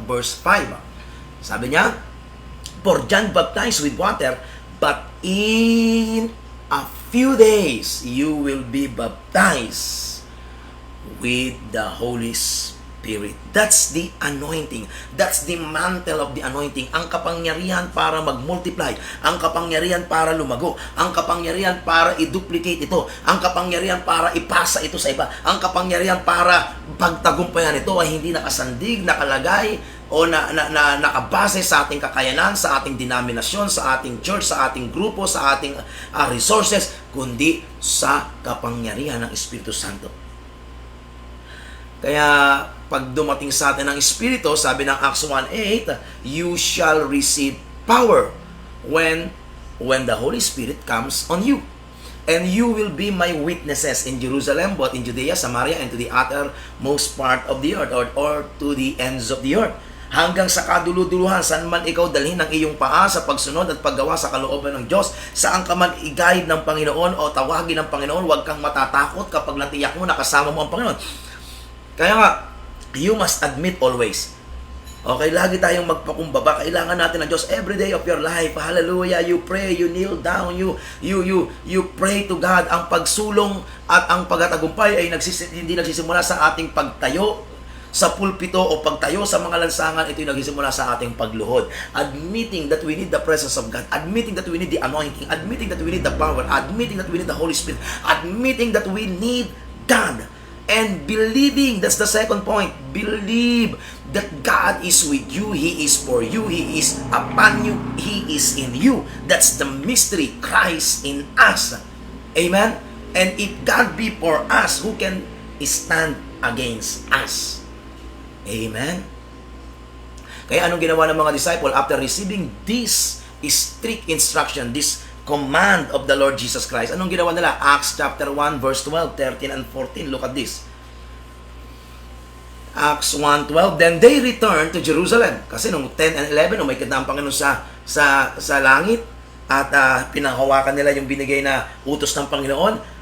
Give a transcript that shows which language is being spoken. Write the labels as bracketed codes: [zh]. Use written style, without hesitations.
[en] Verse 5. [tl] Sabi niya, [en] for John baptized with water, but in a few days you will be baptized with the Holy Spirit. That's the anointing. That's the mantle of the anointing. [tl] Ang kapangyarihan para mag-multiply. Ang kapangyarihan para lumago. Ang kapangyarihan para i-duplicate ito. Ang kapangyarihan para ipasa ito sa iba. Ang kapangyarihan para pagtagumpayan ito ay hindi nakasandig, nakalagay, o nakabase sa ating kakayanan, sa ating denominasyon, sa ating church, sa ating grupo, sa ating resources, kundi sa kapangyarihan ng Espiritu Santo. Kaya pag dumating sa atin ang Espiritu, sabi ng [en] Acts 1:8, you shall receive power when the Holy Spirit comes on you. And you will be my witnesses in Jerusalem, both in Judea, Samaria, and to the uttermost part of the earth, or to the ends of the earth. [tl] Hanggang sa kaduluduluhan, saan man ikaw dalhin ng iyong paa sa pagsunod at paggawa sa kalooban ng Diyos, saan ka man i-guide ng Panginoon o tawagin ng Panginoon, huwag kang matatakot kapag natiyak mo nakasama mo ang Panginoon. Kaya nga, [en] you must admit always. [tl] Okay, lagi tayong magpakumbaba. Kailangan natin ng Diyos [en] every day of your life. Hallelujah. You pray, you kneel down, you pray to God. [tl] Ang pagsulong at ang pagtatagumpay ay hindi nagsisimula sa ating pagtayo sa pulpito o pagtayo sa mga lansangan. Ito'y nagsisimula sa ating pagluhod. [en] Admitting that we need the presence of God. Admitting that we need the anointing. Admitting that we need the power. Admitting that we need the Holy Spirit. Admitting that we need God. And believing, that's the second point. Believe that God is with you. He is for you. He is upon you. He is in you. That's the mystery. Christ in us. Amen? And if God be for us, who can stand against us? Amen? [tl] Kaya anong ginawa ng mga disciple [en] after receiving this strict instruction, this command of the Lord Jesus Christ? [tl] Anong ginawa nila? [en] Acts chapter 1 verse 12, 13 and 14. Look at this. Acts 1:12, then they returned to Jerusalem. [tl] Kasi nung 10 and 11, umaikot na ang Panginoon sa langit at pinahawakan nila yung binigay na utos ng Panginoon.